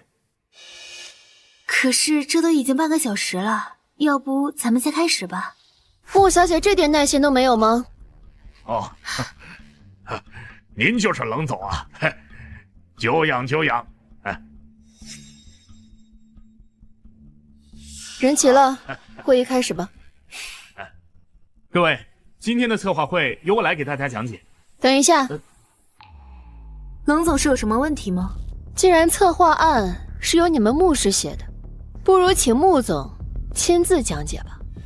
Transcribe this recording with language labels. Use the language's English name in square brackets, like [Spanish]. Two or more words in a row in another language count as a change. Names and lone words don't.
[Chinese] 可是这都已经半个小时了，要不咱们先開始吧。穆小姐这點耐心都沒有嗎？哦，您就是冷總啊，久仰久仰。人齊了，會議開始吧。各位，今天的策劃會由我來給大家講解。等一下，冷總是有什麼問題嗎？既然策劃案是由你們穆氏寫的，不如請穆總親自講解吧。